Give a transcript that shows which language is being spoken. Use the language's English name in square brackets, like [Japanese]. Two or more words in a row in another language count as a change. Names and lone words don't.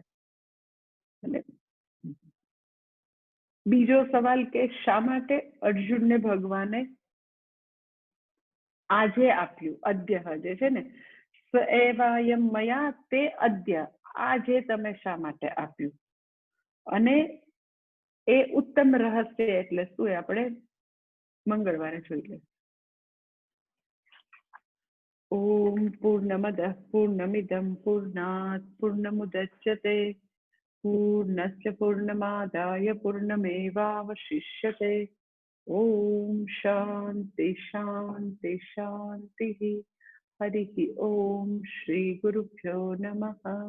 [Gujarati] અને બીજો સવાલ કે શા માટે અર્જુનને ભગવાને આજે આપ્યું, અદ્ય જે છે ને [Sanskrit] स एवायम मया ते अद्य, [Gujarati] આજે તમે શા માટે આપ્યું? અને એ ઉત્તમ રહસ્ય એટલે શું એ આપણે મંગળવારે જોઈ લઈશું. [Sanskrit] ओम पूर्णमदः पूर्णमिदं पूर्णात् पूर्णमुदच्यते पूर्णस्य पूर्णमादाय पूर्णमेवावशिष्यते। ओम शांति शांति शांतिः। हरिः ओम श्री गुरुभ्यो नमः।